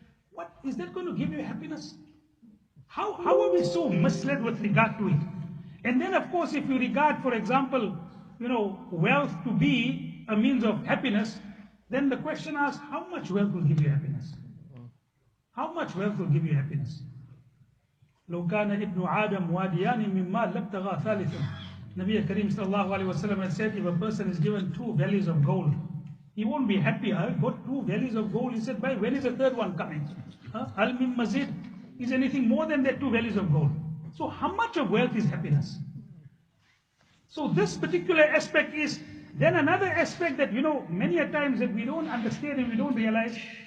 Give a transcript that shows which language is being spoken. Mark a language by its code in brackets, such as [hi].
[en] What is that going to give you happiness? How are we so misled with regard to it? And then, of course, if you regard, for example, wealth to be a means of happiness, then the question asks, how much wealth will give you happiness? How much wealth will give you happiness? [ar] لو كان ابن آدم واديان من مال لابتغى ثالثا. [en] Nabi Kareem sallallahu alaihi wasallam had said, if a person is given 2 valleys of gold, he won't be happy. I got 2 valleys of gold. He said, by when is the 3rd one coming? Al min Masjid is anything more than that 2 valleys of gold. So how much of wealth is happiness? So this particular aspect is then another aspect that, many a times that we don't understand and we don't realize.